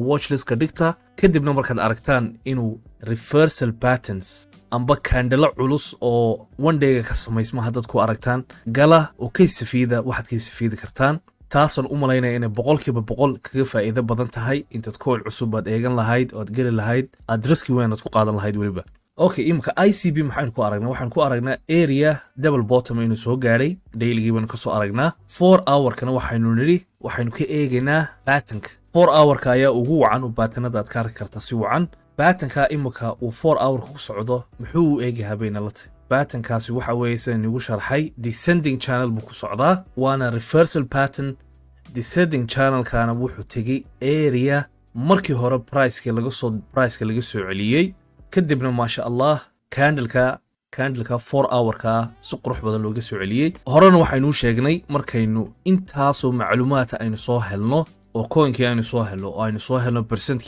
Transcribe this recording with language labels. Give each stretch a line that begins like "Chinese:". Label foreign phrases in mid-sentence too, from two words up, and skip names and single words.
Somali: watchlist ka dhigta kadibna markaad aragtaan inuu
English: reversal patterns
Somali: amba candle culus oo
English: one day
Somali: ka samaysma hadad ku aragtaan gala oo kay safiida waxaad kay safiidi kartaan taasan u malaynaya inay 100% kaga faa'iido badan tahay intaad coin cusub aad eegan lahayd oo aad geli lahayd aad riski weyn aad ku qaadan lahayd waliba okay imka ICB maxaan ku aragnaa waxaan ku aragnaa
English: area double bottom
Somali: inuu soo gaaray daily baan ka soo aragnaa 4 hour kana waxaynu ka eegaynaa pattern 4 hour ka ayaa ugu wacan u baatanada aad ka arki kartaa si wacan pattern ka imka uu 4 hour ku socdo muxuu u eegayaa bayna la tahay pattern kaasi waxa weeye sida nigu sharxay
English: descending channel
Somali: buu ku socdaa waana
English: reversal pattern descending channel
Somali: kana wuxuu tagay area markii hore price laga soo celiyay kadibna
Arabic: ما شاء الله
Somali: candle-ka 4 hour ka si qurux badan looga soo celiyay horena waxaynu sheegnay markaynu intaasoo macluumaad aynu soo helno oo coin-kii aynu soo helno percent-kii